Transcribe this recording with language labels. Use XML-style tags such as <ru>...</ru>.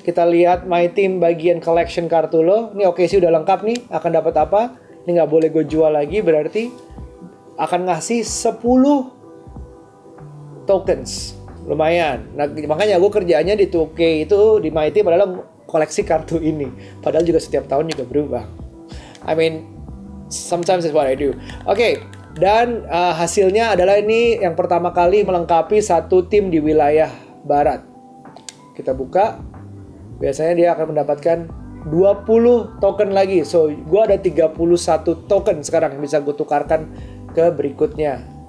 <id>Kita lihat My Team bagian collection kartu lo. Ini OKC udah lengkap nih. Akan dapat apa? Ini nggak boleh gue jual lagi, berarti akan ngasih 10 tokens. lumayan. Nah, makanya gue kerjaannya di 2K itu di My Team adalah koleksi kartu ini. Padahal juga setiap tahun juga berubah.</id> <en>I mean, sometimes it's what I do.</en> <id>Oke, dan hasilnya adalah ini yang pertama kali melengkapi satu tim di wilayah barat. Kita buka. Biasanya dia akan mendapatkan 20 token lagi. So, gue ada 31 token sekarang yang bisa gue tukarkan ke berikutnya.</id>